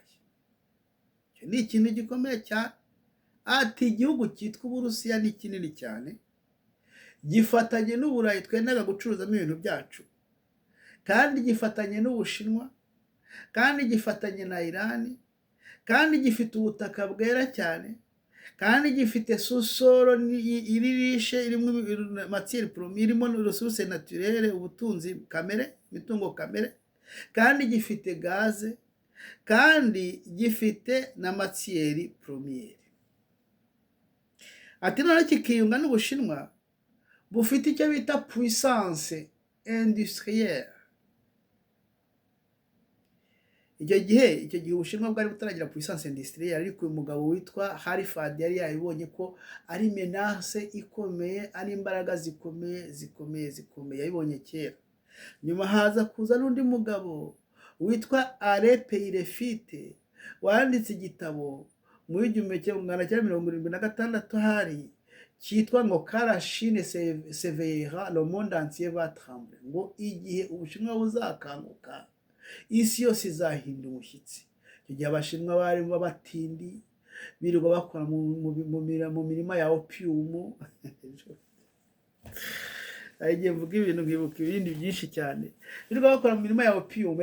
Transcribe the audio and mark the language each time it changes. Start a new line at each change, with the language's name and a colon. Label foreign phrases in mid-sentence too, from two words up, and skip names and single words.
Kinyarwanda: Icyo ni ikintu gikomeye cyane. Ati igihugu cyitwa Uburusiya ni kinini cyane, gifatanye n'Uburayi twendaga gucuruzamo ibintu byacu, kandi gifatanye n'Ubushinwa, kandi gifatanye na Iran, kandi gifite ubutaka bwera cyane, kandi gifite susoro iririshe irimo
French: matière première,
Kinyarwanda: irimo
French: ressources naturelles,
Kinyarwanda: ubutunzi kamere, imitungo kamere, kandi gifite gaze, kandi gifite na
French: matière première.
Kinyarwanda: Ati none kikiyunga n'Ubushinwa bufite icyo bita
French: puissance industrielle.
Kinyarwanda: Icyo gihe Ubushinwa bwari butaragira
French: puissance industrielle,
Kinyarwanda: ariko uyu mugabo witwa Halford yari yabibonye ko ari menace ikomeye, ari imbaraga zikomeye, yabibonye kera. Nyuma haza kuza n'undi mugabo witwa Alain Peyrefite wanditse igitabo mu 1976 hari cyitwa ngo Quand Chine s'éveillera le monde entier va trembler, ngo igihe Ubushinwa buzakanguka isi yose izahinda umushyitsi. Icyo gihe Abashinwa barimo abatindi birirwa bakora mu mirima ya opium. Agiye mvuga ibintu nkibuka ibindi byinshi cyane, birirwa bakora mu mirima ya opium.